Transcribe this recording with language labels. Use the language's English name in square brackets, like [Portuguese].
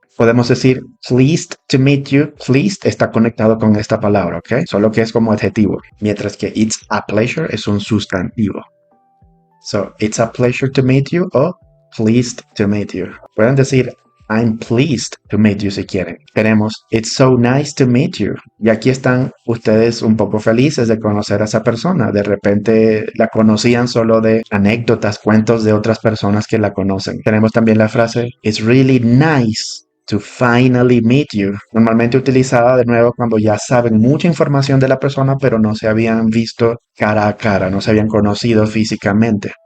[Spanish] Podemos decir [English] pleased to meet you. [Spanish] Pleased está conectado con esta palabra, ¿ok? Solo que es como adjetivo, mientras que [English] It's a pleasure [Spanish] es un sustantivo. [English] So, It's a pleasure to meet you o pleased to meet you. [Spanish] Pueden decir [English] I'm pleased to meet you [Spanish] si quieren. Tenemos [English] It's so nice to meet you. [Spanish] Y aquí están ustedes un poco felices de conocer a esa persona. De repente la conocían solo de anécdotas, cuentos de otras personas que la conocen. Tenemos también la frase [English] It's really nice to finally meet you. [Spanish] Normalmente utilizada de nuevo cuando ya saben mucha información de la persona, pero no se habían visto cara a cara, no se habían conocido físicamente.